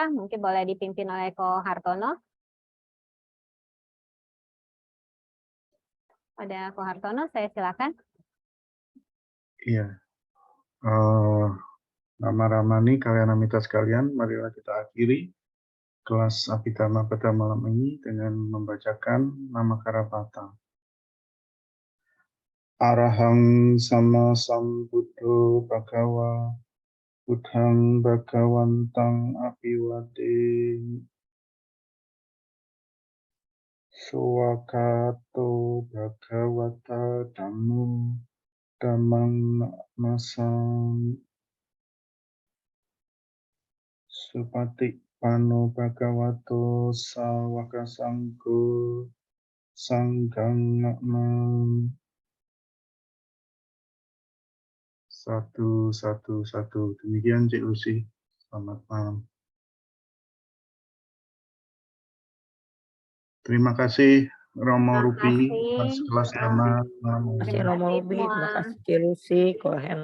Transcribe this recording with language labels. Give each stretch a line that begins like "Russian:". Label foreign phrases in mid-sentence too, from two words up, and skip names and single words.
Indonesian: Mungkin boleh dipimpin oleh Ko Hartono. Pada Ko Hartono, saya silakan. Iya. Nama Ramani, kalian amita sekalian, marilah kita akhiri kelas Abhidhamma pada malam ini dengan membacakan Namakara Patah.
Pali: Arahang sama sambuddho bhagawa buddhang bhagawantang apiwade sowakato bhagawata dhammo dhammang nammasami supatik pano bhagavato sawaka sanggo sanggang namam.
Indonesian: Satu. Demikian Cik Lucy. Selamat malam. Terima kasih Romo Rupi, kelas Dhamma. Terima kasih Romo Rubi, terima kasih Cilusi, Ko Hendra.